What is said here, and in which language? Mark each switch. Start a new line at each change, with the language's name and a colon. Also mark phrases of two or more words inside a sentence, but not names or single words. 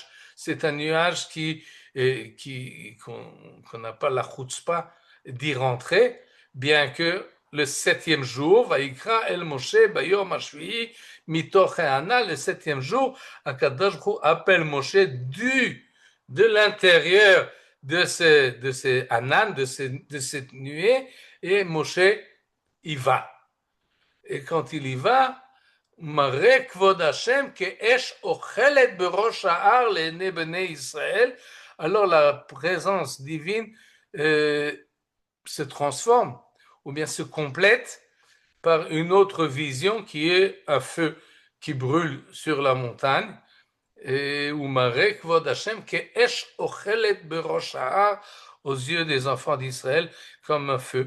French: C'est un nuage qu'on n'a pas la chutzpah d'y rentrer, bien que le 7e jour,
Hebrew: ויקרא אל משה ביום השביעי מתוך הענן,
French: le 7e jour,
Hebrew: הקדוש ברוך הוא
French: appelle Moshe de l'intérieur de ce Hanan, de cette nuée, et Moshe y va. Et quand il y va,
Hebrew: מראה כבוד ה' כאש אכלת בראש ההר לעיני בני ישראל,
French: alors la présence divine se transforme ou bien se complète par une autre vision qui est un feu qui brûle sur la montagne. Et
Hebrew: מראה כבוד ה' כאש אכלת בראש ההר,
French: aux yeux des enfants d'Israël comme un feu.